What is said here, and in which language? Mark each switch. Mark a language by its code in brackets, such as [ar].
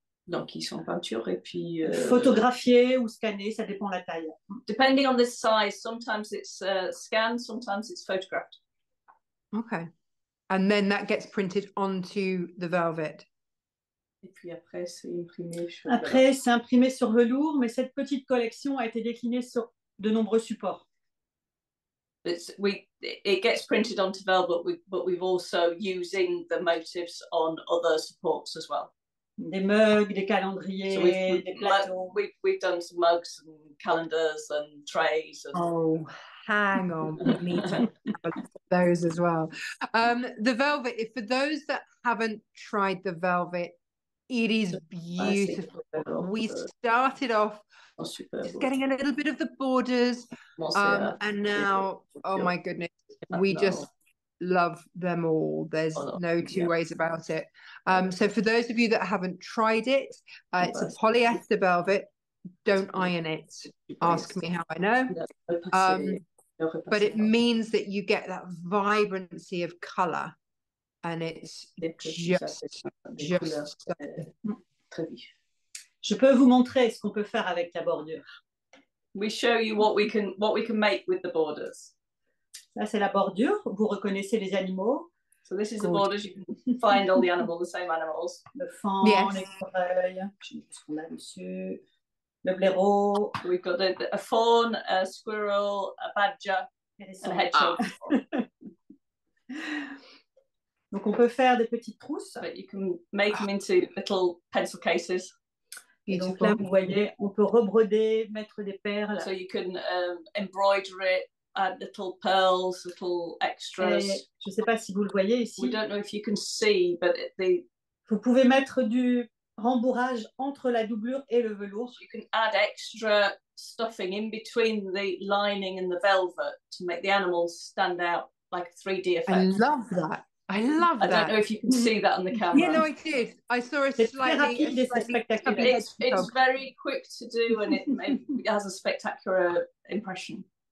[fr] Donc, ils sont peinture et puis... photographiés ou scannés, ça dépend de la taille. [en] Depending on the size, sometimes it's scanned, sometimes it's photographed. Okay. And then that gets printed onto the velvet. [fr] Et puis après, c'est imprimé sur Après, c'est imprimé sur velours, mais cette petite collection a été déclinée sur de nombreux supports. [en] It gets printed onto velvet, but we've also using the motifs on other supports as well. [fr] Des mugs, des calendriers, [en] so [fr] des plateaux. [en] We've done some mugs and calendars and trays. And... Oh, hang on, we need to have a look at those as well. The velvet, for those that haven't tried the velvet, it is beautiful. We started off just getting a little bit of the borders, and now, oh my goodness, we just love them all. There's no two ways about it. So for those of you that haven't tried it, it's a polyester velvet. Don't iron it. Ask me how I know. But it means that you get that vibrancy of color, and it's just [fr] Je peux vous montrer ce qu'on peut faire avec la bordure. [en] We show you what we can make with the borders. [fr] Là, c'est la bordure. Vous reconnaissez les animaux. [en] So this is the borders. You can find all the animals, the same animals. [fr] Le faon, l'écureuil. Je sais pas ce qu'on a dessus. Le blaireau. [en] We've got a fawn, a squirrel, a badger, and a hedgehog. [fr] Donc on peut faire des petites trousses. [en] But you can make them into little pencil cases. [fr] Et donc là, vous voyez, on peut rebroder, mettre des perles. [en] So you can embroider it, add little pearls, little extras. [fr] Et je ne sais pas si vous le voyez ici. [en] We don't know if you can see, but [fr] vous pouvez mettre du rembourrage entre la doublure et le velours. [en] You can add extra stuffing in between the lining and the velvet to make the animals stand out like a 3D effect. I love that. I love that. I don't know if you can see that on the camera. Yeah, no, I did. I saw a slightly... It's very quick to do, and it has a spectacular impression.